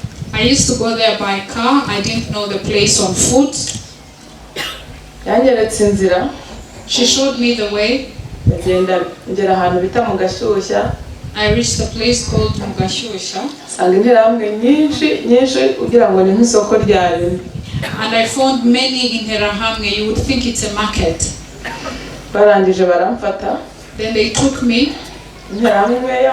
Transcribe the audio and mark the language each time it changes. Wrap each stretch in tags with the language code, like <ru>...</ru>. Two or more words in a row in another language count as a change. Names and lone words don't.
<en>I used to go there by car. I didn't know the place on foot.</en> <rw>yanyeretse inzira</rw> <en>She showed me the way.</en> <rw>ngera ahantu bita mu Gashyushya.</rw> <en>I reached a place called Mugashyushya.</en> <rw>Sanga interahamwe nyinshi ugira ngo ni nk'isoko ryaremye.</rw> <en>And I found many in Interahamwe. You would think it's a market.</en> <rw>Barangije baramfata.</rw> <en>Then they took me.</en> <rw>Interahamwe</rw>